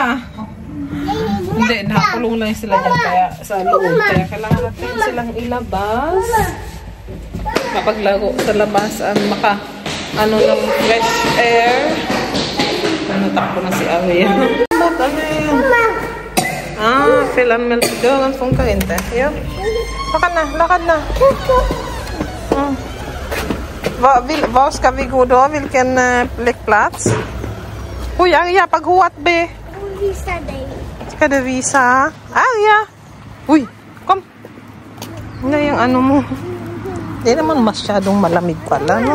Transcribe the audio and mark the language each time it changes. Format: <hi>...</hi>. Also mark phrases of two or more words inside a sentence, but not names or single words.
<tl>Hindi, nakakulong lang sila dyan kaya sa loob. Kaya kailangan natin silang ilabas. Mapaglaro sa labas ng</tl> <en>fresh air.</en> <tl>Takbo na si Arya.</tl> <sv>Äppelanmelder, dörren funkar inte. Ja.</sv> <tl>Lakad na.</tl> <sv>Var ska vi gå då? Vilken lekplats? Uy, Arya,</sv> <ceb>paghuwat be.</ceb> <sv>Visa dig. Ska du visa? Arya! Uy, kom.</sv> <tl>Ano yung ano mo? Hindi naman masyadong malamig pala, no?</tl>